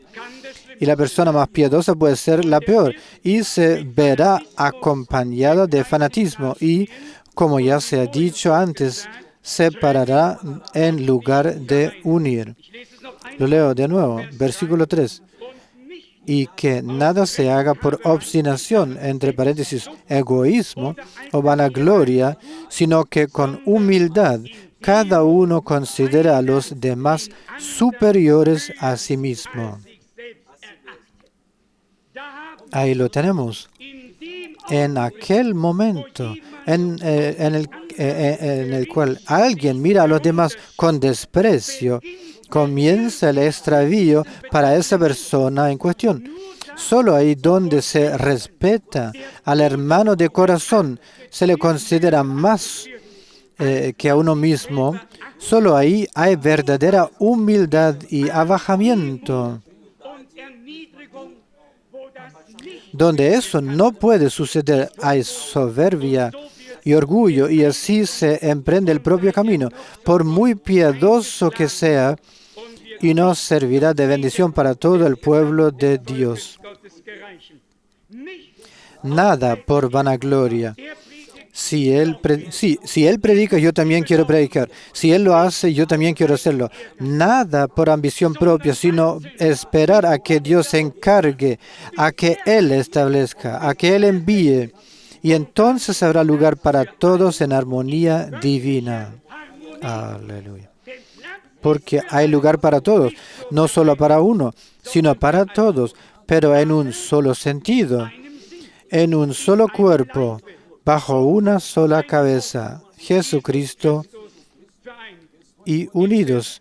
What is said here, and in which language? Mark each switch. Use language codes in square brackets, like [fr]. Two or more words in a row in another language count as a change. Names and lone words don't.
[es] Y la persona más piadosa puede ser la peor y se verá acompañada de fanatismo y, como ya se ha dicho antes, separará en lugar de unir. [de] Ich lese es noch [es] Lo leo de nuevo, versículo 3. [de] und nicht [es] Y que nada se haga por obstinación, entre paréntesis, egoísmo o vanagloria, sino que con humildad cada uno considere a los demás superiores a sí mismo. [de] sich selbst erachtet. Da haben [es] Ahí lo tenemos. [de] in dem [es] En aquel momento en el cual alguien mira a los demás con desprecio, comienza el extravío para esa persona en cuestión. Solo ahí donde se respeta al hermano de corazón, se le considera más que a uno mismo, solo ahí hay verdadera humildad y abajamiento. [de] und Erniedrigung, wo das nicht [es] Donde eso no puede suceder, hay soberbia y orgullo, y así se emprende el propio camino, por muy piadoso que sea, y no servirá de bendición para todo el pueblo de Dios. [de] Gottes gereichen. Nicht [es] Nada por vanagloria. [de] er predigt [es] Si él predica, yo también quiero predicar. Si él lo hace, yo también quiero hacerlo. Nada por ambición propia, sino esperar a que Dios se encargue, a que Él establezca, a que Él envíe. Y entonces habrá lugar para todos en armonía divina. Aleluya. [de] den Platz [es] Porque hay lugar para todos, no solo para uno, sino para todos, pero en un solo sentido, en un solo cuerpo, bajo una sola cabeza, Jesucristo, [de] vereint. [es] y unidos.